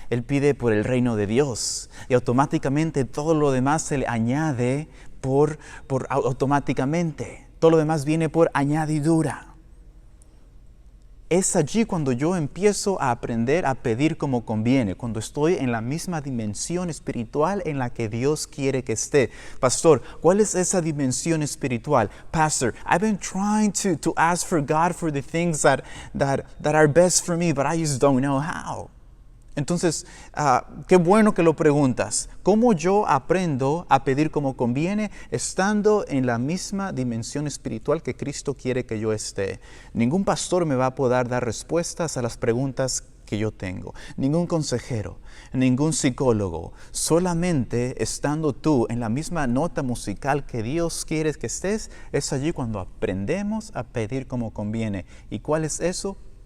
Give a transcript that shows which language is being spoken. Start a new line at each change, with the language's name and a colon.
Spanish: Él pide por el reino de Dios y automáticamente todo lo demás se le añade automáticamente. Todo lo demás viene por añadidura. Es allí cuando yo empiezo a aprender a pedir como conviene, cuando estoy en la misma dimensión espiritual en la que Dios quiere que esté. Pastor, ¿cuál es esa dimensión espiritual?
English: Pastor, I've been trying to ask for God for the things that are best for me, but I just don't know how.
Spanish: Entonces, qué bueno que lo preguntas. ¿Cómo yo aprendo a pedir como conviene estando en la misma dimensión espiritual que Cristo quiere que yo esté? Ningún pastor me va a poder dar respuestas a las preguntas que yo tengo. Ningún consejero, ningún psicólogo. Solamente estando tú en la misma nota musical que Dios quiere que estés, es allí cuando aprendemos a pedir como conviene. ¿Y cuál es eso?